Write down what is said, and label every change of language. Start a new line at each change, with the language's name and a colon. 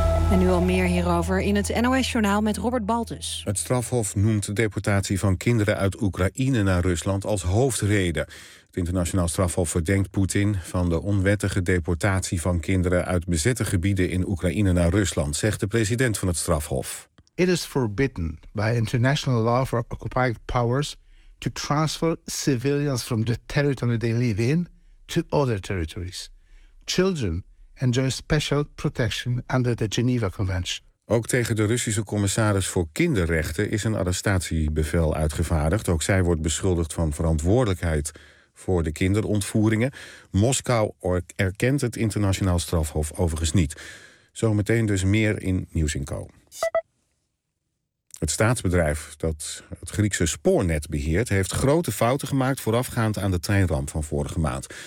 Dutch: En nu al meer hierover in het NOS-journaal met Robert Baltus. Het strafhof noemt de deportatie van kinderen uit Oekraïne naar Rusland als hoofdreden. Het internationaal strafhof verdenkt Poetin van de onwettige deportatie van kinderen uit bezette gebieden in Oekraïne naar Rusland, zegt de president van het strafhof.
English: It is forbidden by international law for occupied powers to transfer civilians from the territory they live in to other territories. Children enjoy special protection under the Geneva Convention.
Dutch: Ook tegen de Russische commissaris voor kinderrechten is een arrestatiebevel uitgevaardigd. Ook zij wordt beschuldigd van verantwoordelijkheid voor de kinderontvoeringen. Moskou erkent het internationaal strafhof overigens niet. Zometeen dus meer in Nieuws & Co. Het staatsbedrijf dat het Griekse spoornet beheert heeft grote fouten gemaakt voorafgaand aan de treinramp van vorige maand.